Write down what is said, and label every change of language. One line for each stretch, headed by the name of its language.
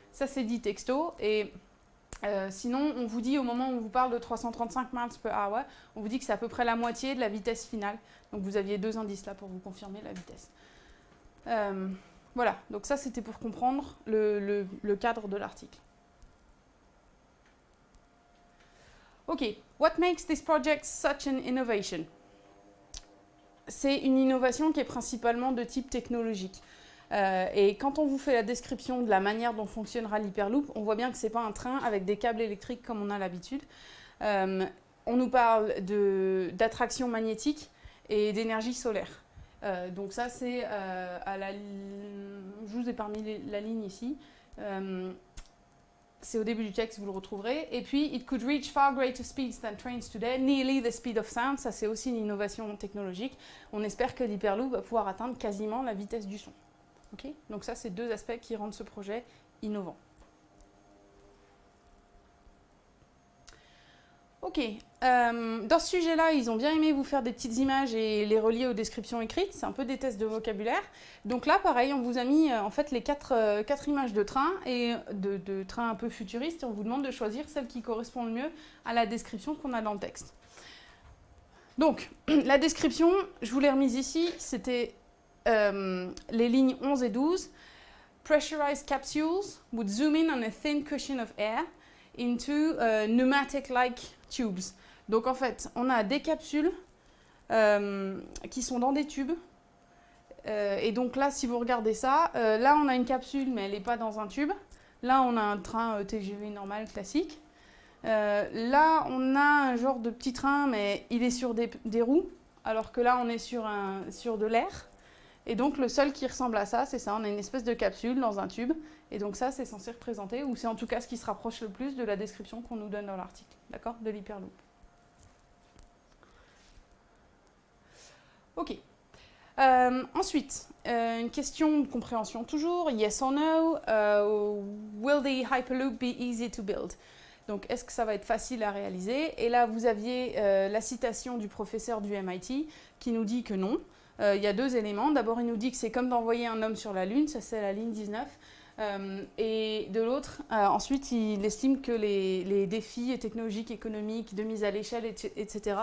French: Ça, c'est dit texto. Et sinon, on vous dit, au moment où on vous parle de 335 miles per hour, on vous dit que c'est à peu près la moitié de la vitesse finale. Donc, vous aviez 2 indices là pour vous confirmer la vitesse. Voilà, donc ça, c'était pour comprendre le cadre de l'article.
English: OK, what makes this project such an innovation?
French: C'est une innovation qui est principalement de type technologique. Et quand on vous fait la description de la manière dont fonctionnera l'Hyperloop, on voit bien que ce n'est pas un train avec des câbles électriques comme on a l'habitude. On nous parle d'attraction magnétique et d'énergie solaire. Donc ça, c'est je vous ai parmi la ligne ici. C'est au début du texte, vous le retrouverez. Et puis,
English: it could reach far greater speeds than trains today, nearly the speed of sound.
French: Ça, c'est aussi une innovation technologique. On espère que l'Hyperloop va pouvoir atteindre quasiment la vitesse du son. Okay? Donc ça, c'est 2 aspects qui rendent ce projet innovant. Ok, dans ce sujet-là, ils ont bien aimé vous faire des petites images et les relier aux descriptions écrites. C'est un peu des tests de vocabulaire. Donc là, pareil, on vous a mis en fait les 4 images de trains et de trains un peu futuristes. Et on vous demande de choisir celle qui correspond le mieux à la description qu'on a dans le texte. Donc, la description, je vous l'ai remise ici, c'était les lignes 11 et 12.
English: Pressurized capsules would zoom in on a thin cushion of air into pneumatic-like tubes.
French: Donc en fait, on a des capsules qui sont dans des tubes. Et donc là, si vous regardez ça, là on a une capsule, mais elle n'est pas dans un tube. Là, on a un train TGV normal, classique. Là, on a un genre de petit train, mais il est sur des roues, alors que là, on est sur de l'air. Et donc, le seul qui ressemble à ça, c'est ça. On a une espèce de capsule dans un tube. Et donc ça, c'est censé représenter, ou c'est en tout cas ce qui se rapproche le plus de la description qu'on nous donne dans l'article, d'accord, de l'Hyperloop. Ok. Ensuite, une question de compréhension toujours.
English: Yes or no, will the Hyperloop be easy to build?
French: Donc, est-ce que ça va être facile à réaliser? Et là, vous aviez la citation du professeur du MIT qui nous dit que non. Il y a 2 éléments. D'abord, il nous dit que c'est comme d'envoyer un homme sur la Lune, ça c'est la ligne 19. Et de l'autre, ensuite, il estime que les défis technologiques, économiques, de mise à l'échelle, etc.